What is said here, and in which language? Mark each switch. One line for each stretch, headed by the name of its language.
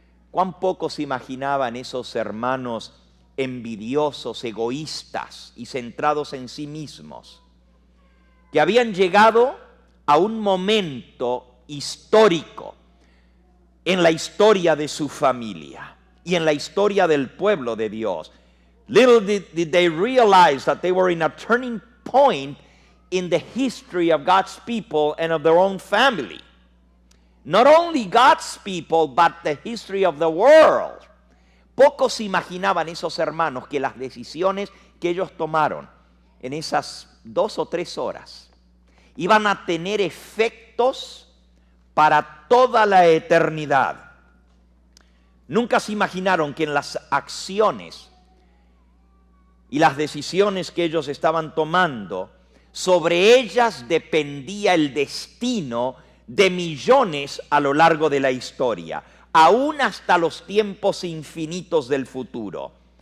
Spanish: Cuán poco se imaginaban esos hermanos envidiosos, egoístas y centrados en sí mismos, que habían llegado a un momento histórico en la historia de su familia y en la historia del pueblo de Dios.
English: Little did they realize that they were in a turning point in the history of God's people and of their own family. Not only God's people, but the history of the world.
Spanish: Pocos imaginaban esos hermanos que las decisiones que ellos tomaron en esas 2 o 3 horas iban a tener efectos para toda la eternidad. Nunca se imaginaron que en las acciones y las decisiones que ellos estaban tomando, sobre ellas dependía el destino de millones a lo largo de la historia, aún hasta los tiempos infinitos del futuro.